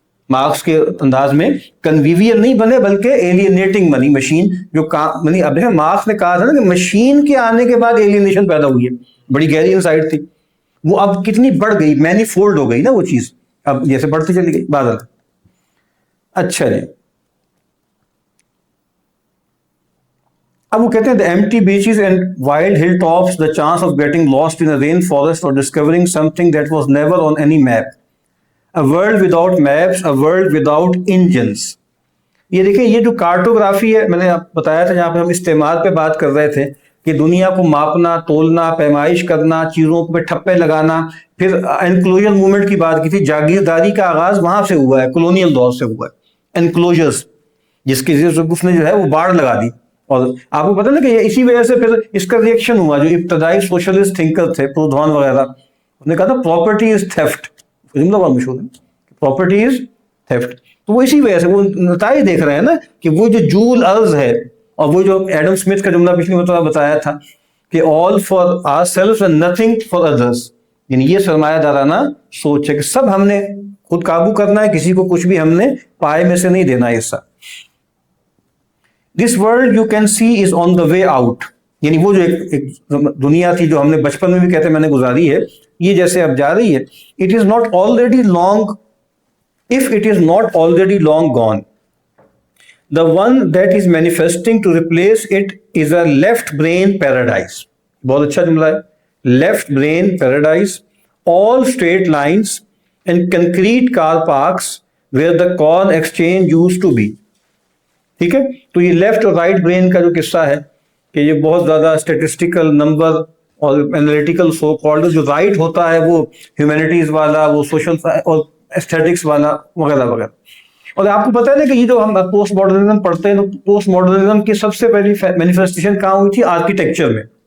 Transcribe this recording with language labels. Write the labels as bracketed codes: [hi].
[ur] Marks کے انداز میں کنویویل نہیں بنے بلکہ ایلینیٹنگ بنی مشین جو کام بنی. اب دیکھیں مارکس نے کہا تھا نا کہ مشین کے آنے کے بعد ایلینیشن پیدا ہوئی ہے، بڑی گہری انسائٹ تھی. وہ اب کتنی بڑھ گئی، مینی فولڈ ہو گئی نا وہ چیز، اب جیسے بڑھتی چلی گئی بادل. اچھا جی، اب وہ کہتے ہیں [en] the empty beaches and wild hilltops, the chance of getting lost in a rainforest or discovering something that was never on any map, a world without maps, a world without engines. [ur] یہ دیکھیں یہ جو کارٹوگرافی ہے، میں نے آپ بتایا تھا جہاں پہ ہم استعمار پہ بات کر رہے تھے کہ دنیا کو ماپنا، تولنا، پیمائش کرنا، چیزوں پہ ٹھپے لگانا. پھر انکلوژر موومنٹ کی بات کی تھی، جاگیرداری کا آغاز وہاں سے ہوا ہے، کولونیل دور سے ہوا ہے، انکلوژرز جس کی اس نے جو ہے وہ باڑ لگا دی. اور آپ کو پتہ نا کہ اسی وجہ سے پھر اس کا ریئیکشن ہوا. جو ابتدائی سوشلسٹ تھنکر تھے پرودھان وغیرہ، انہوں نے کہا تھا [en] property is theft, [ur] جملہ بہت مشہور ہے، پراپرٹی از تھیفٹ. تو وہ اسی وجہ سے وہ نتائج دیکھ رہے ہیں نا کہ وہ جو جول ارض ہے، اور وہ جو ایڈم اسمتھ کا جملہ پچھلی مرتبہ بتایا تھا کہ [en] all for our self and nothing for others, [ur] یعنی یہ سرمایہ دارانہ سوچ ہے کہ سب ہم نے خود قابو کرنا ہے، کسی کو کچھ بھی ہم نے پائے میں سے نہیں دینا حصہ. [en] This world you can see is on the way out. [ur] یعنی وہ جو ایک دنیا تھی جو ہم نے بچپن میں بھی کہتے میں نے گزاری ہے، یہ جیسے اب جا رہی ہے. [en] It is not already long, if it is not already long gone. The one that is manifesting to replace it is a left brain paradise. [ur] بہت اچھا جملہ ہے. [en] Left brain paradise, all straight lines and concrete car parks where the corn exchange used to be. [ur] ٹھیک ہے. تو یہ left اور right brain کا جو قصہ ہے کہ یہ بہت زیادہ اسٹیٹسٹیکل نمبر اور انالیٹیکل سو کالڈ، جو رائٹ ہوتا ہے وہ ہیومینٹیز والا، وہ سوشل اور ایستھیٹکس والا وغیرہ وغیرہ. اور آپ کو پتہ ہے کہ یہ جو ہم پوسٹ ماڈرنزم پڑھتے ہیں، پوسٹ ماڈرنزم کی سب سے پہلی مینیفیسٹیشن کہاں ہوئی تھی؟ آرکیٹیکچر میں.